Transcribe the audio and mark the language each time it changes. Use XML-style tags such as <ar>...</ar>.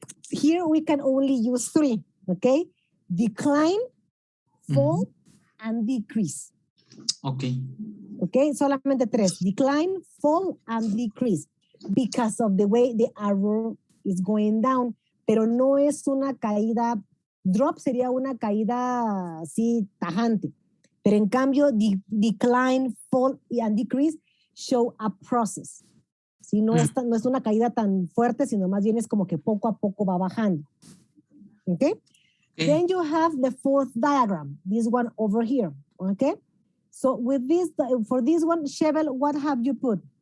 <en>Here we can only use 3, okay? Decline, fall, and decrease. Okay.</en> <es>Okay, solamente 3.</es> <en>Decline, fall, and decrease. Because of the way the arrow is going down.</en> <es>Pero no es una caída, drop sería una caída así tajante. Pero en cambio,</es> <en>decline, fall, and decrease show a process.</en> <es>Si no, no es una caída tan fuerte, sino más bien es como que poco a poco va bajando.</es> <en>Okay? Then you have the fourth diagram, this one over here. Okay? So with this, for this one, Shevel, what have you put?</en>